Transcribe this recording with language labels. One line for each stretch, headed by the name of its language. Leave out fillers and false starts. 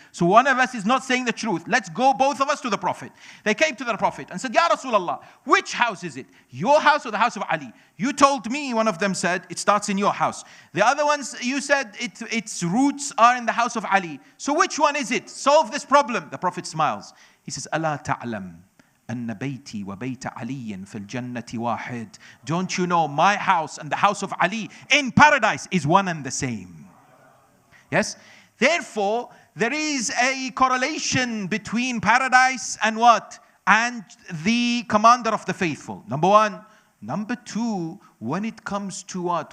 English: So one of us is not saying the truth. Let's go both of us to the Prophet. They came to the Prophet and said, Ya Rasulullah, which house is it? Your house or the house of Ali? You told me, one of them said, it starts in your house. The other ones, you said its roots are in the house of Ali. So which one is it? Solve this problem. The Prophet smiles. He says,
Arabic: أَلَا تَعْلَمْ أن بيتي وبيت علي في الجنة واحد.
English: Don't you know my house and the house of Ali in paradise is one and the same? Yes? Therefore, there is a correlation between paradise and what? And the commander of the faithful. Number one. Number two, when it comes to what?